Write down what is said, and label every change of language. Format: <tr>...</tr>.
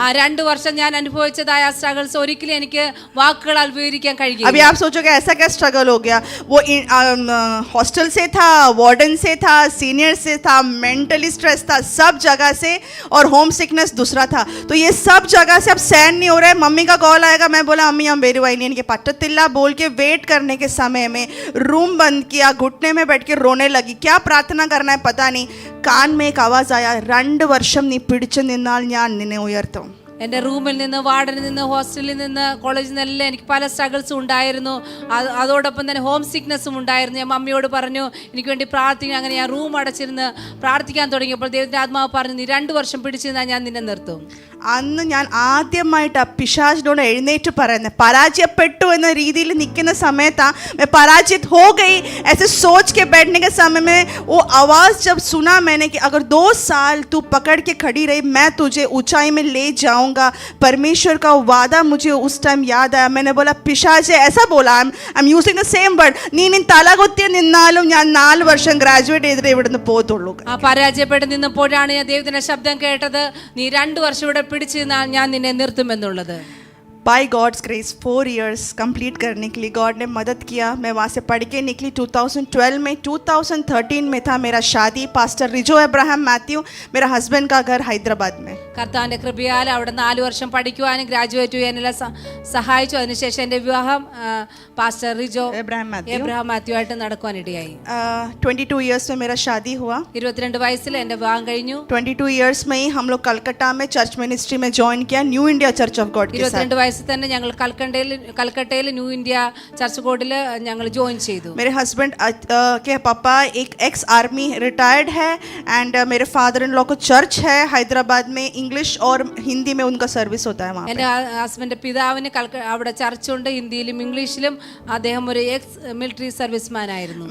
<ml>ആ 2 വർഷം ഞാൻ അനുഭവിച്ചതായ ആ സ്ട്രഗിൾസ് ഒരിക്കലും എനിക്ക് വാക്കുകളാൽ വിവരിക്കാൻ</ml> <hi>अभी</hi> <ml>കഴിയില്ല.</ml> <hi>आप सोचोगे ऐसा क्या स्ट्रगल हो गया, वो हॉस्टल से था, वार्डन से था, सीनियर से था, मेंटली स्ट्रेस था, सब जगह से, और होम सिकनेस दूसरा था. तो ये सब जगह से अब सहन नहीं हो रहा है. मम्मी का कॉल आएगा, मैं बोला अम्मी हम वेरी वाई नहीं पट्टिल्ला बोल के वेट करने के समय में रूम बंद किया, घुटने में बैठ के रोने लगी. क्या प्रार्थना करना है पता नहीं. कान में एक आवाज आया,</hi> <ml>2 വർഷം നീ പിടിച്ചു നിന്നാൽ ഞാൻ നിന്നെ ഉയർത്തും. എൻ്റെ റൂമിൽ നിന്ന്, വാർഡിൽ നിന്ന്, ഹോസ്റ്റലിൽ നിന്ന്, കോളേജിൽ നിന്നെല്ലാം എനിക്ക് പല സ്ട്രഗിൾസും ഉണ്ടായിരുന്നു. അതോടൊപ്പം തന്നെ ഹോം സിക്നെസ്സും ഉണ്ടായിരുന്നു. ഞാൻ മമ്മിയോട് പറഞ്ഞു എനിക്ക് വേണ്ടി പ്രാർത്ഥിക്കണം. അങ്ങനെ ഞാൻ റൂം അടച്ചിരുന്ന് പ്രാർത്ഥിക്കാൻ തുടങ്ങിയപ്പോൾ ദൈവത്തിൻ്റെ ആത്മാവ് പറഞ്ഞു, നീ 2 വർഷം പിടിച്ചു നിന്നാൽ ഞാൻ നിന്നെ നിർത്തും. അന്ന് ഞാൻ ആദ്യമായിട്ട് ആ പിശാചിനോട് എഴുന്നേറ്റ് പറയുന്നത്, പരാജയപ്പെട്ടു എന്ന രീതിയിൽ നിൽക്കുന്ന സമയത്താ</ml> <hi>मैं पराजित हो गई ऐसे सोच के बैठने के समय में वो आवाज़ जब सुना मैंने कि अगर 2 साल तू पकड़ के खड़ी रही मैं तुझे ऊंचाई में ले जाऊंगा. परमेश्वर का वादा मुझे उस टाइम याद आया. मैंने बोला पिशाच ऐसा बोला,</hi> <en>I am using the same word,</en> <ml>നീ തലകുത്തി നിന്നാലും ഞാൻ 4 വർഷം ഗ്രാജുവേറ്റ് ചെയ്തിട്ട് ഇവിടുന്ന് പോകത്തുള്ളൂ. ആ പരാജയപ്പെട്ട് നിന്നപ്പോഴാണ് ഞാൻ ദൈവത്തിന്റെ ശബ്ദം കേട്ടത്, നീ 2 വർഷം ഇവിടെ പിടിച്ചു നിന്നാൽ ഞാൻ നിന്നെ നിർത്തുമെന്നുള്ളത്.</ml> <hi>By God's grace 4 years complete करने के लिए गॉड ने मदद किया. मैं वहाँ से पढ़ के निकली 2012 में. 2013 में था मेरा शादी. पास्टर रिजो अब्राहम मैथ्यू, मेरा हस्बैंड का घर हैदराबाद में.</hi> <ml>കർത്താവിന്റെ കൃപയാൽ അവിടെ 4 വർഷം പഠിക്കുവാനും ഗ്രാജുവേറ്റ് ചെയ്യാനെല്ലാം സഹായിച്ചു. അതിനുശേഷം എൻ്റെ വിവാഹം പാസ്റ്റർ റിജോ എബ്രഹാം മാത്യു ആയിട്ട് നടക്കുവാനിടയായി.</ml> <hi>22 इयर्स में मेरा शादी हुआ.</hi> <ml>22 വയസ്സിൽ എൻ്റെ വിവാഹം കഴിഞ്ഞു.</ml> <hi>22 इयर्स में ही हम लोग कलकत्ता में चर्च मिनिस्ट्री में ज्वाइन किया, new India church of God के साथ.</hi> <ml>22 വയസ്സിൽ തന്നെ ഞങ്ങൾ കൽക്കട്ടയിൽ ന്യൂ ഇന്ത്യ ചർച്ച് കോഡിൽ ഞങ്ങൾ ജോയിൻ ചെയ്തു.</ml> <hi>मेरे हस्बैंड के पापा एक एक्स आर्मी रिटायर्ड है एंड मेरे फादर इन लॉ को चर्च है हैदराबाद में. इंग्लिश और हिंदी में उनका सर्विस होता है वहाँ पे.</hi> <ml>എൻ്റെ ഹസ്ബൻഡ് പിതാവിന് അവിടെ ചർച്ചുണ്ട്, ഹിന്ദിയിലും ഇംഗ്ലീഷിലും. അദ്ദേഹം ഒരു എക്സ് മിലിറ്ററി സർവീസ്മാൻ ആയിരുന്നു.</ml>